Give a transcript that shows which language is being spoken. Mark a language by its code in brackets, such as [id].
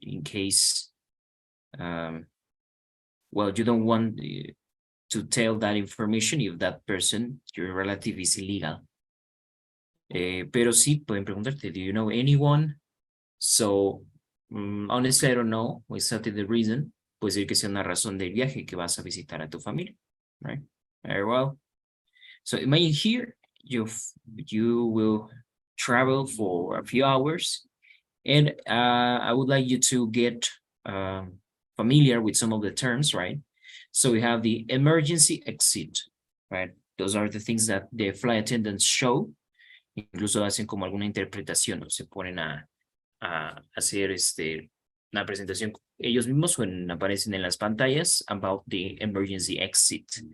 [en] In case, well, you don't want to tell that information if that person, your relative, is illegal. [es] Pero sí, pueden preguntarte, [en] do you know anyone? So, honestly, I don't know exactly the reason. [es] Puede ser que sea una razón del viaje que vas a visitar a tu familia, right? [en] Very well. So imagine here, you will travel for a few hours, and I would like you to get familiar with some of the terms, right? So we have the emergency exit, right? Those are the things that the flight attendants show. [es] Incluso hacen como alguna interpretación, o se ponen a hacer una presentación ellos mismos o aparecen en las pantallas [en] about the emergency exit.